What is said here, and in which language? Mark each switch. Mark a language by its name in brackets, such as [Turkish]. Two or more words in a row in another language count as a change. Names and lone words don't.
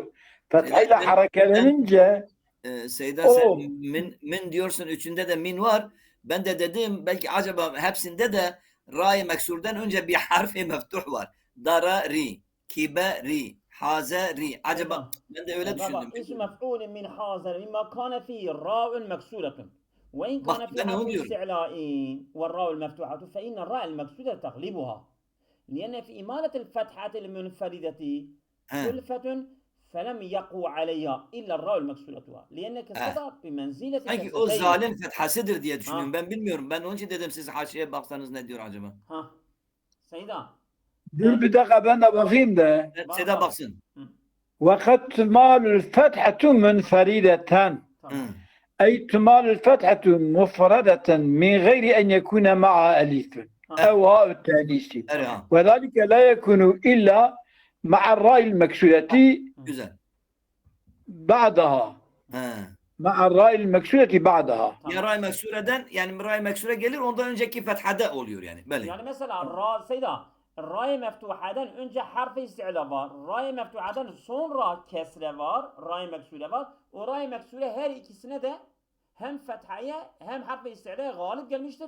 [Turkish] Fetha ile harekelenince Seyda sen min diyorsun, üçünde de min var. Ben de dedim belki acaba hepsinde de ra-i meksurdan önce bir harfi meftuh var. Darari, kiberi, hazari. Acaba ben de öyle düşündüm. [Arabic] اسم مفعول من حذر مما كان في راء مكسورة. وإن [Turkish] Bak, [Arabic] كان في [Turkish] ben onu [Arabic] حرف [Turkish] diyorum. [Arabic] استعلاء والراء المفتوحة فإن الراء المكسورة تغلبها لأن في إمالة الفتحة المنفردة [Turkish] He. [Arabic] كلفة فلم يقو عليها إلا الراء المكسورة لأن كسرها بمنزلة [Turkish] Sanki o [Arabic] كسرتين. [Turkish] zalim fethasıdır diye düşünüyorum. Ha. Ben bilmiyorum. Ben onun için dedim siz haşiye baksanız ne diyor acaba? Ha. Seyda. Dur bir dakika ben de bakayım da. Bak, Seda bak. baksın. Hı. [Arabic] وقد تمال الفتحة منفردة [Turkish] Tamam. [Arabic] أي تمال الفتحة مفردة من غير أن يكون معها ألف أو هاء التأنيث Erha. وذلك لا يكون إلا مع الراء المكسورة [Turkish] Güzel. [Arabic] بعدها [Turkish] He. [Arabic] مع الراء المكسورة بعدها [Turkish] Ya ray meksureden yani ray meksure gelir ondan önceki fethade oluyor yani. Böyle. Yani mesela ra Seyda Ray meftuhadan önce harfi isti'la var. Ray meftuhadan sonra kesre var. Ray meksure var. O ray meksure her ikisine de hem fethaya hem harfi isti'la'ya galip gelmiştir.